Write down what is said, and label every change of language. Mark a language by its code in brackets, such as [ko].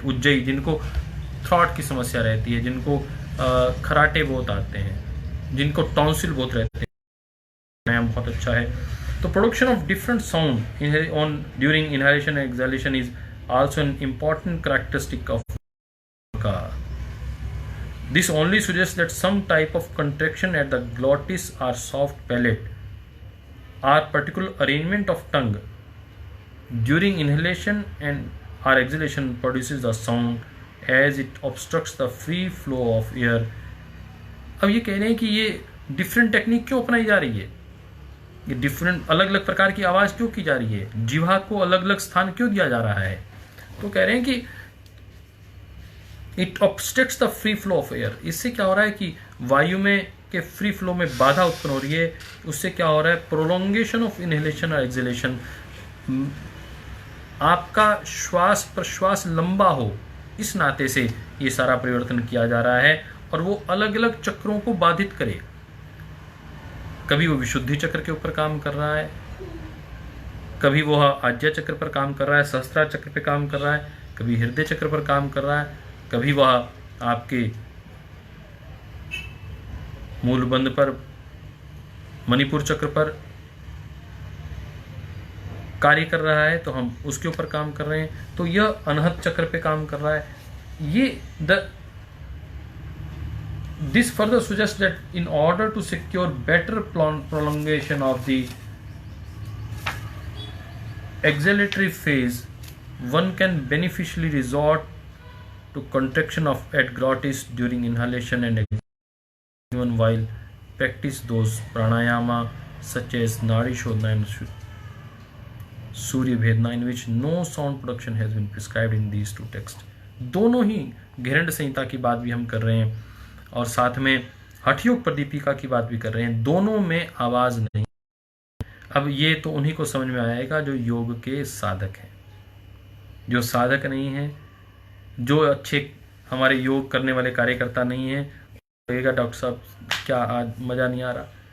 [hi] उज्जयी, जिनको थ्रॉट की समस्या रहती है, जिनको खराटे बहुत आते हैं, जिनको टॉन्सिल बहुत रहते हैं, प्राणायाम बहुत अच्छा है। [en] तो production of different sound on during inhalation and exhalation is also an important characteristic of का. This only suggests that some type of contraction at the glottis or soft palate or particular arrangement of tongue during inhalation and or exhalation produces the sound as it obstructs the free flow of air. [hi] अब ये कह रहे हैं कि ये different technique क्यों अपनाई जा रही है, ये डिफरेंट अलग अलग प्रकार की आवाज़ क्यों की जा रही है, जिह्वा को अलग अलग स्थान क्यों दिया जा रहा है. तो कह रहे हैं कि [en] It obstructs the free flow of air. [hi] इससे क्या हो रहा है कि वायु में के फ्री फ्लो में बाधा उत्पन्न हो रही है. उससे क्या हो रहा है, [en] prolongation of inhalation [hi] और एक्सहेलेशन, आपका श्वास प्रश्वास लंबा हो, इस नाते से ये सारा परिवर्तन किया जा रहा है और वो अलग अलग चक्रों को बाधित करे. कभी वो विशुद्धि चक्र के ऊपर काम कर रहा है, कभी वो आज्ञा चक्र पर काम कर रहा है, सहस्त्रा चक्र पर काम कर रहा है, कभी हृदय चक्र पर काम कर रहा है, कभी वह आपके मूलबंध पर, मणिपुर चक्र पर कार्य कर रहा है, तो हम उसके ऊपर काम कर रहे हैं. तो यह अनहत चक्र पे काम कर रहा है. [en] ये this further suggest that in order to secure better prolongation of the exhalatory phase, one can beneficially resort to contraction of at glottis during inhalation and exhalation, even while practice those pranayama such as Nadi Shodhana and Surya Bhedna, in which no sound production has been prescribed in these two texts. [hi] दोनों ही घृण्य संहिता की बात भी हम कर रहे हैं और साथ में हठयोग प्रदीपिका की बात भी कर रहे हैं. दोनों में आवाज नहीं. अब ये तो उन्हीं को समझ में आएगा जो योग के साधक हैं. जो साधक नहीं है, जो अच्छे हमारे योग करने वाले कार्यकर्ता नहीं है, कहेगा डॉक्टर साहब क्या आज मज़ा नहीं आ रहा.